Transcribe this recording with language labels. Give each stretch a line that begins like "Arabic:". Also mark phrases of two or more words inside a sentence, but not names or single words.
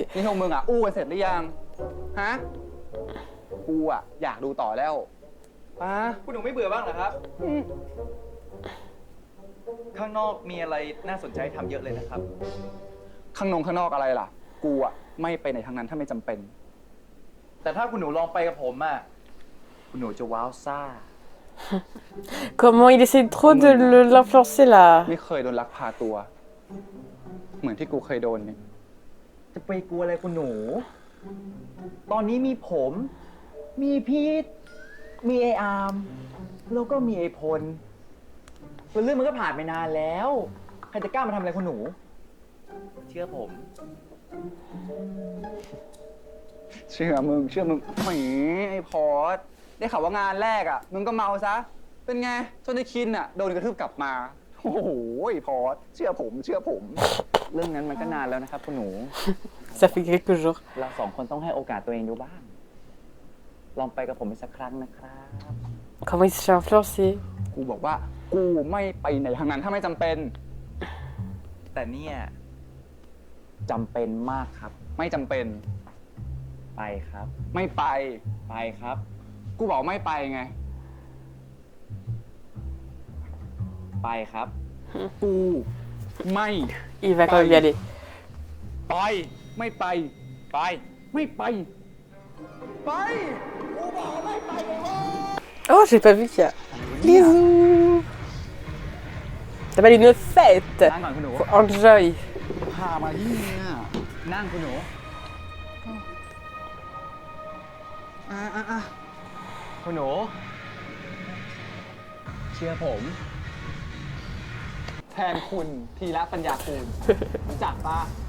Thai: นี่พวกมึงอ่ะอู้กันเสร็จหรือยังฮะกูอ่ะอยากดูต่อแล้วคุณหนูไม่เบื่อบ้างเหรอครับ ข้างนอกมีอะไรน่าสนใจทำเยอะเลยนะครับ ข้างนอกอะไรล่ะกูอ่ะไม่ไปไหนทางนั้นถ้าไม่จำเป็น แต่ถ้าคุณหนูลองไปกับผมอ่ะคุณหนูจะว้าวซ่า
French: Comment il essaie trop de l'influencer là.
Thai: ไม่เคยโดนลักพาตัวเหมือนที่กูเคยโดนเนี่ย จะไปกลัวอะไรคุณหนู ตอนนี้มีผม มีพีทมีไออาร์มแล้วก็มีไอพลเรื่องมันก็ผ่านไปนานแล้ว ใครจะกล้ามาทำอะไรคุณหนู เชื่อผม เชื่อมึงแหมไอ้พอร์ตได้ข่าวว่างานแรกอ่ะมึงก็เมาซะเป็นไงจนได้คินอ่ะโดนกระทืบกลับมาโอ้โหไอ้พอร์ตเชื่อผมเรื่องนั้นมันก็นานแล้วนะครับคุณหนู
French: Ça fait quelques jours.
Thai: เรา2 คนต้องให้โอกาสตัวเองดูบ้าง ลองไปกับผมอีกสักครั้งนะครับ
French: Comment il se fait influencer.
Thai: กูบอกว่ากูไม่ไปไหนทางนั้นถ้าไม่จำเป็น แต่เนี่ยจำเป็นมากครับ ไม่จำเป็น ไปครับ ไม่ไป ไปครับ กูบอกไม่ไปไง ไปครับ กูไม่
French: Il va quand même y aller.
Thai: ไปไม่ไป ไป ไม่ไป ไป
French: Oh, j'ai pas vu qu'il y a. Bisous. Ça s'appelle une fête.
Thai: นั่งก่อนคุณหนู
French: Faut enjoy.
Thai: พามาที่นี่อะนั่งคุณหนูคุณหนู เชื่อผม แทนคุณทีละปัญญาคูณรู้จักปะ